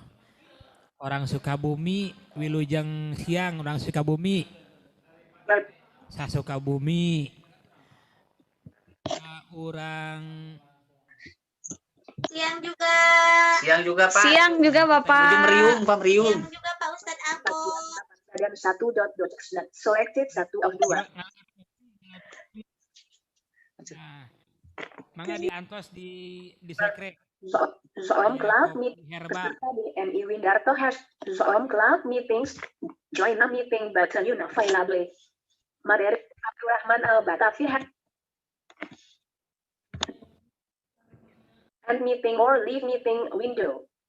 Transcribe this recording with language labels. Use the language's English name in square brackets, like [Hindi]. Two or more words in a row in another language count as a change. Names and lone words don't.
[Indonesian] Orang Sukabumi, [Sundanese] Wilujeng siang, [Indonesian] orang Sukabumi. Saya Sukabumi. Orang siang juga. Siang juga Pak. Siang juga Bapak. Meriung, Pak Meriung. Siang juga Pak Ustadz Ako. [English] Ada 1.2 selected 1 of 2. [Sundanese] Mangga diantos di sekre. [English] Zoom Cloud Meeting. [Indonesian] Peserta di [English] MI Windarto has Zoom Cloud Meetings. Join a meeting button available. Maderi Abdurrahman Al-Batafi has end meeting or leave meeting window.